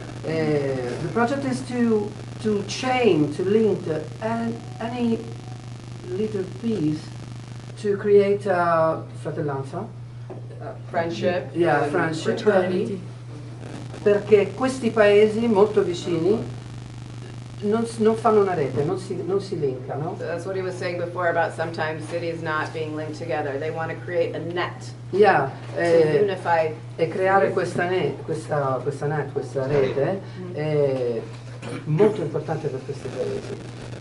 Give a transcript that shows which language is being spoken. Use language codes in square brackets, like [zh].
[en] The project is to link any little piece to create fratellanza. Friendship. Yeah, friendship. Fraternity. [it] perché questi paesi molto vicini non fanno una rete, non si linkano. [en] So that's what he was saying before about sometimes cities not being linked together. They want to create a net Yeah, to unify. [it] e creare questa rete è molto importante per questi paesi.